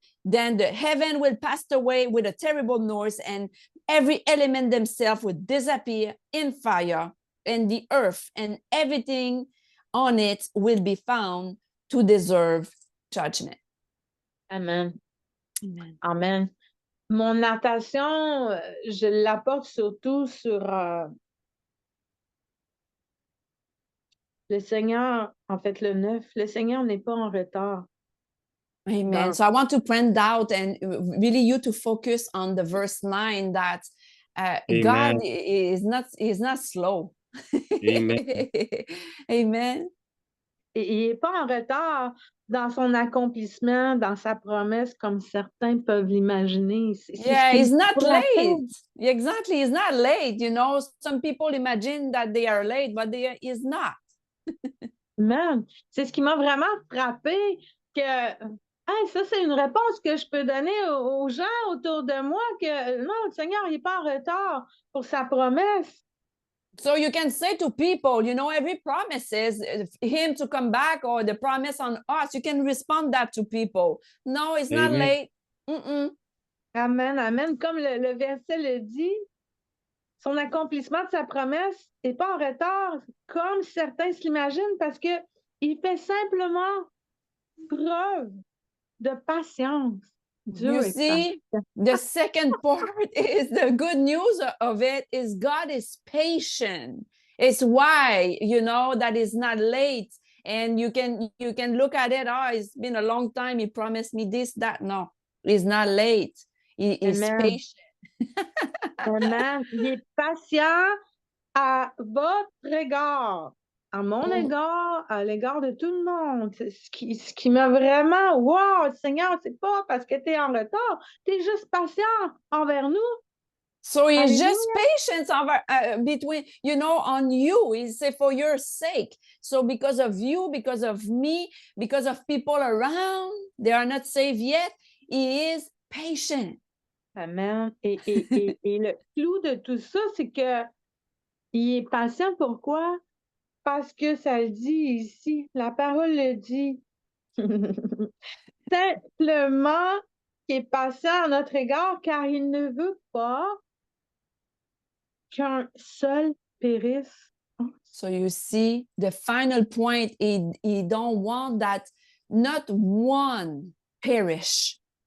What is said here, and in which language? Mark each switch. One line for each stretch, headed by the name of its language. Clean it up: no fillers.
English: Then the heaven will pass away with a terrible noise, and every element themselves will disappear in fire, and the earth and everything on it will be found to deserve judgment. Amen. Amen. Amen.
French: Mon natation, je l'apporte surtout sur le Seigneur, en fait, le 9. Le Seigneur n'est pas en retard. Amen.
English: So I want to print out and really you to focus on the verse 9 that God is not slow. Amen. Amen.
French: Et il n'est pas en retard dans son accomplissement, dans sa promesse, comme certains peuvent l'imaginer.
English: Yeah, he's not late. Exactly, he's not late. You know, some people imagine that they are late, but is not.
French: Man, c'est ce qui m'a vraiment frappé que hey, ça, c'est une réponse que je peux donner aux gens autour de moi que non, le Seigneur, il n'est pas en retard pour sa promesse.
English: So you can say to people, you know, every promise is him to come back or the promise on us. You can respond that to people. No, it's not Amen. late. Mm-mm. Amen, amen.
French: Comme le verset le dit, son accomplissement de sa promesse n'est pas en retard, comme certains se l'imaginent, parce qu'il fait simplement preuve de patience.
English: You see, the second part is the good news of it is God is patient. It's why, you know, that is not late. And you can look at it, oh, it's been a long time. He promised me this, that. No, he's not late. He is patient. Amen.
French: Il est patient à votre égard, à mon égard, à l'égard de tout le monde. Ce qui m'a vraiment, wow, Seigneur, c'est pas parce que tu es en retard, tu es juste patient envers nous.
English: So he's just patient between, you know, on you. He's for your sake. So because of you, because of me, because of people around, they are not saved yet, he is patient. Amen.
French: Et le clou de tout ça, c'est que il est patient. Pourquoi? Parce que ça le dit ici. La parole le dit. Simplement qu'il est patient à notre égard, car il ne veut pas qu'un seul périsse.
English: So you see, the final point, he don't want that not one perish.